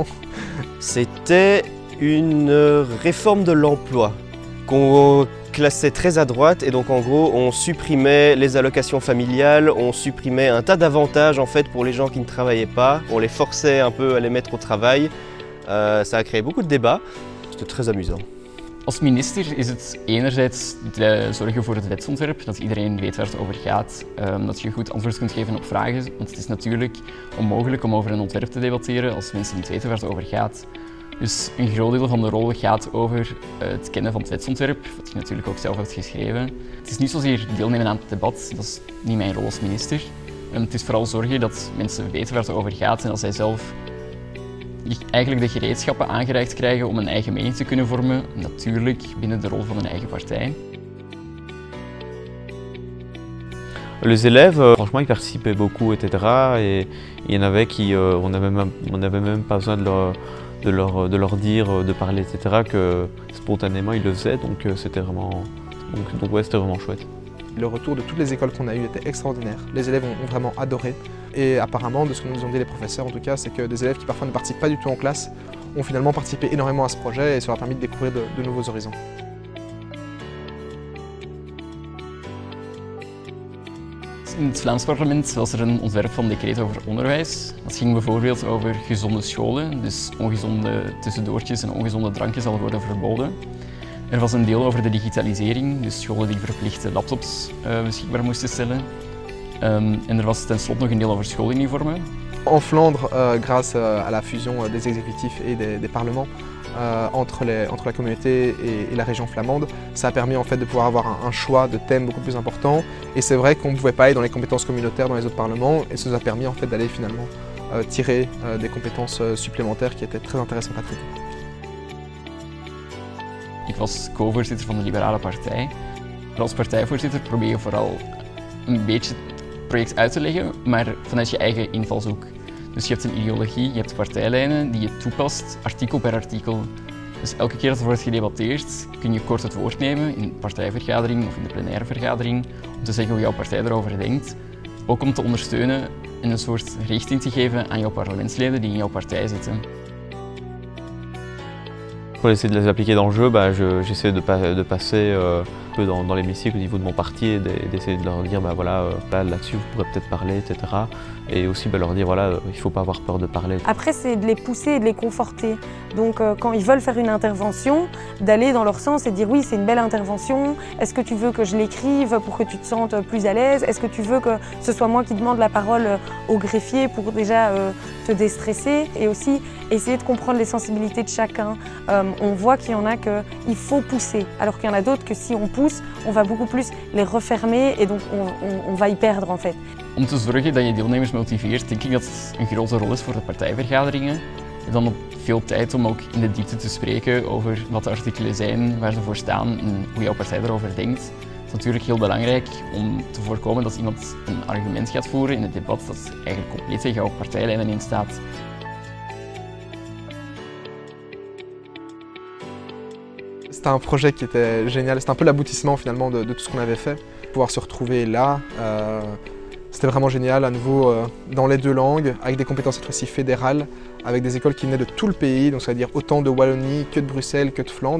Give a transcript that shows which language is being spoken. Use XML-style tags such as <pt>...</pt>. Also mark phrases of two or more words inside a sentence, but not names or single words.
<fr>C'était une réforme de l'emploi qu'on classait très à droite et donc en gros on supprimait les allocations familiales, on supprimait un tas d'avantages en fait pour les gens qui ne travaillaient pas, on les forçait un peu à les mettre au travail. Ça a créé beaucoup de débats, c'était très amusant.</fr> <nl>Als minister is het enerzijds zorgen voor het wetsontwerp, dat iedereen weet waar het over gaat, dat je goed antwoord kunt geven op vragen, want het is natuurlijk onmogelijk om over een ontwerp te debatteren als mensen niet weten waar het over gaat. Dus een groot deel van de rol gaat over het kennen van het wetsontwerp, wat je natuurlijk ook zelf hebt geschreven. Het is niet zozeer deelnemen aan het debat, dat is niet mijn rol als minister. Het is vooral zorgen dat mensen weten waar het over gaat en dat zij zelf eigenlijk de gereedschappen aangereikt krijgen om een eigen mening te kunnen vormen, natuurlijk binnen de rol van hun eigen partij.</nl> <fr>Les élèves, franchement, ils participaient beaucoup, etc. Et il y en avait qui, on n'avait même pas besoin de leur dire de parler, etc. Que spontanément ils le faisaient, donc c'était vraiment, ouais, c'était vraiment chouette. Le retour de toutes les écoles qu'on a eues était extraordinaire. Les élèves ont vraiment adoré. Et apparemment, de ce que nous ont dit les professeurs en tout cas, c'est que des élèves qui parfois ne participent pas du tout en classe ont finalement participé énormément à ce projet et ça leur a permis de découvrir de nouveaux horizons.</fr> <nl>In het Vlaams parlement was er een ontwerp van decreet over onderwijs. Dat ging bijvoorbeeld over gezonde scholen, dus ongezonde tussendoortjes en ongezonde drankjes zal worden verboden. Er was een deel over de digitalisering, dus scholen die verplichte laptops beschikbaar moesten stellen. En er was tenslotte nog een deel over schooluniformen.</nl> <fr>En Flandre, grâce à la fusion des exécutifs et des parlements entre la communauté et la région flamande, ça a permis en fait de pouvoir avoir un choix de thèmes beaucoup plus important. Et c'est vrai qu'on ne pouvait pas aller dans les compétences communautaires dans les autres parlements, et ça nous a permis en fait d'aller finalement tirer des compétences supplémentaires qui étaient très intéressantes à traiter.</fr> <nl>Ik was co-voorzitter van de Liberale Partij. Als partijvoorzitter probeer je vooral een beetje het project uit te leggen, maar vanuit je eigen invalshoek. Dus je hebt een ideologie, je hebt partijlijnen die je toepast, artikel per artikel. Dus elke keer dat er wordt gedebatteerd, kun je kort het woord nemen in de partijvergadering of in de plenaire vergadering om te zeggen hoe jouw partij erover denkt. Ook om te ondersteunen en een soort richting te geven aan jouw parlementsleden die in jouw partij zitten.</nl> <fr>Pour essayer de les appliquer dans le jeu, j'essaie de passer un peu dans l'hémicycle au niveau de mon parti et d'essayer de leur dire voilà, là-dessus vous pourrez peut-être parler, etc. Et aussi leur dire voilà, il ne faut pas avoir peur de parler. Après c'est de les pousser et de les conforter. Donc quand ils veulent faire une intervention, d'aller dans leur sens et de dire oui c'est une belle intervention, est-ce que tu veux que je l'écrive pour que tu te sentes plus à l'aise? Est-ce que tu veux que ce soit moi qui demande la parole au greffier pour déjà te déstresser? Et aussi essayer de comprendre les sensibilités de chacun. On voit qu'il y en a qu'il faut pousser, alors qu'il y en a d'autres que si on pousse, on va beaucoup plus les refermer et donc on va y perdre en fait.</fr> <nl>Om te zorgen dat je deelnemers motiveert, denk ik dat het een grote rol is voor de partijvergaderingen. En dan ook veel tijd om ook in de diepte te spreken over wat de artikelen zijn, waar ze voor staan en hoe jouw partij erover denkt. Het is natuurlijk heel belangrijk om te voorkomen dat iemand een argument gaat voeren in het debat dat eigenlijk compleet tegen jouw partijlijnen in staat.</nl> <fr>C'était un projet qui était génial, c'était un peu l'aboutissement finalement de tout ce qu'on avait fait. Pouvoir se retrouver là, c'était vraiment génial, à nouveau dans les deux langues, avec des compétences cette fois-ci fédérales, avec des écoles qui venaient de tout le pays, donc ça veut dire autant de Wallonie que de Bruxelles, que de Flandre.</fr>